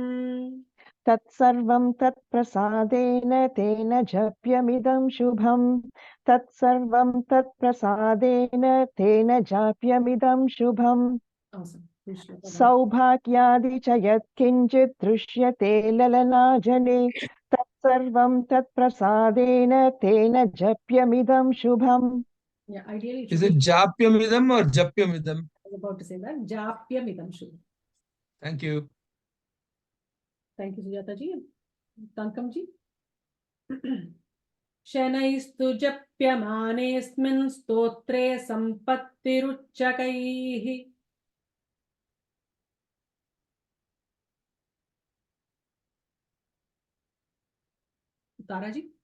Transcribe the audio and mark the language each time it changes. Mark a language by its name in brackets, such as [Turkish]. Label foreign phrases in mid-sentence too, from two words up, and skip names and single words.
[Sanskrit] तत्सर्वं तत्प्रसादेन तेन जप्यमिदं शुभम् तत्सर्वं तत्प्रसादेन तेन जाप्यमिदं शुभम् [English] Awesome. [Sanskrit] सौभाग्यादि च यत्किञ्चित् दृश्यते ललनाजने तत्सर्वं तत्प्रसादेन तेन जप्यमिदं शुभम् [English] Yeah, ideally it Is should it be. Japyamidam or Japyamidam? I was about to say that. [Sanskrit] जप्यमिदं शुभम्. [English] Thank you. Thank you, Sujata ji. Tankam ji. [Sanskrit] शनैस्तु जप्यमानेऽस्मिन् स्तोत्रे सम्पत्तिरुच्चकैः. तारा जी.